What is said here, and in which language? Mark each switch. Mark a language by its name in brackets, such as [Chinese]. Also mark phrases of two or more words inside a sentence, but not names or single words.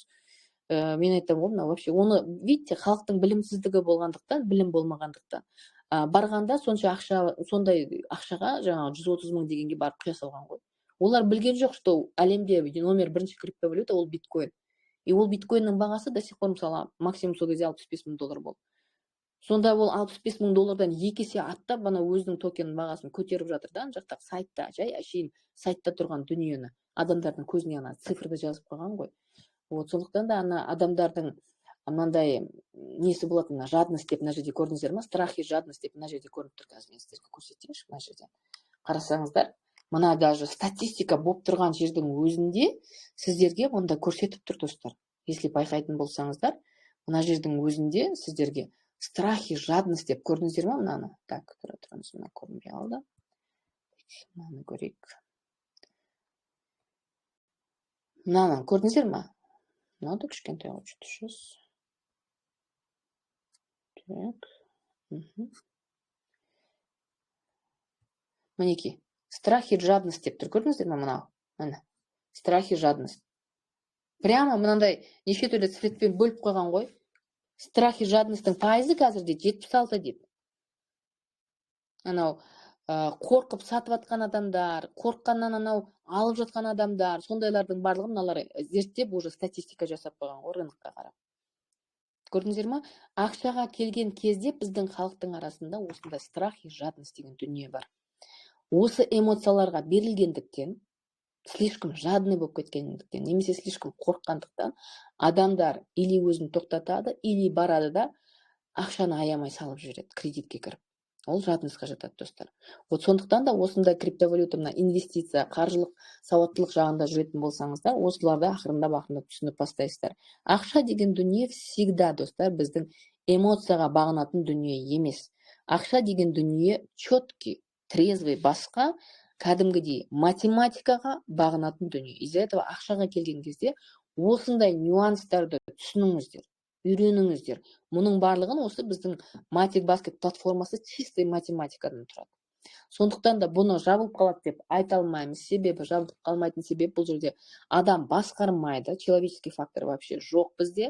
[Kazakh] Мен айтам ғой, вообще оны, видите, халықтың білімсіздігі болғандықтан, білім болмағандықтан барғанда сондай ақшаға жаңағы 130 мың дегенге барып құя салған ғой. Олар білген жоқ, что әлемде номер бірінші криптовалюта ол биткоин. И ол биткоиннің бағасы [Russian] до сих пор, [Kazakh] мысалы, максимум сол кезде $65 мың болды. Сонда ол $65 мың 2 есе аттап, бана өзінің токен бағасын көтеріп жатыр да, жақтағы сайтта, жай әшейін сайтта тұрған дүниені адамдардың көзіне ана цифрды жазып қойған ғой. Вот, сондықтан да ана адамдардың мынандай несі болады, мына жадность деп мына жерде көрдіңіздер ма? [Russian] Страх и жадность [Kazakh] деп мына жерде көрініп тұр. Қазір мен сіздерге көрсетейінші, мына жерде. Қарасаңыздар, мына даже статистика болып тұрған жердің өзінде сіздерге мұнда көрсетіп тұр, достар. Если байқайтын болсаңыздар, мына жердің өзінде сіздерге [Russian] страх и жадность [Kazakh] деп көрдіңіздер ма мынаны? Так, тұрыңыз, мына көрінбей қалды. Мынаны көрейік. Мынаны көрдіңіздер ма? Мынау кішкентай ғой, [Russian] что-то. Так. [Kazakh] Мінеки, [Russian] страх и жадность [Kazakh] деп тұр, көрдіңіздер ма мынау? Міне, [Russian] страх и жадность. [Kazakh] Прямо мынандай неше түрлі цветпен бөліп қойған ғой. [Russian] Страх и жадностьтың [Kazakh] пайызы қазір дейді 76 дейді. Анау қорқып сатып атқан адамдар, қорыққаннан анау алып жатқан адамдар, сондайлардың барлығын мыналар зерттеп уже статистика жасап қойған ғой рынокқа қарап. Көрдіңіздер ма? Ақшаға келген кезде біздің халықтың арасында осындай [Russian] страх и жадность [Kazakh] деген дүние бар. Осы эмоцияларға берілгендіктен, [Russian] слишком жадный [Kazakh] болып кеткендіктен, немесе слишком қорыққандықтан адамдар или өзін тоқтатады, или барады да ақшаны аямай салып жібереді, кредитке кіріп. Ол жадностьқа жатады, достар. Вот сондықтан да осындай криптовалюта, мына инвестиция, қаржылық сауаттылық жағында жүретін болсаңыздар, осыларды ақырындап түсініп бастайсыздар. Ақша деген дүние всегда, достар, біздің эмоцияға бағынатын дүние емес. Ақша деген дүние [Russian] четкий, трезвый, [Kazakh] басқа кәдімгідей математикаға бағынатын дүние. [Russian] Из-за этого [Kazakh] ақшаға келген кезде осындай нюанстарды түсініңіздер, үйреніңіздер. Мұның барлығын осы біздің Matic Basket платформасы [Russian] чистой математикадан [Kazakh] тұрады. Сондықтан да бұны жабылып қалады деп айта алмаймыз. Себебі жабылып қалмайтын себеп бұл жерде адам басқармайды, [Russian] человеческий фактор вообще [Kazakh] жоқ бізде.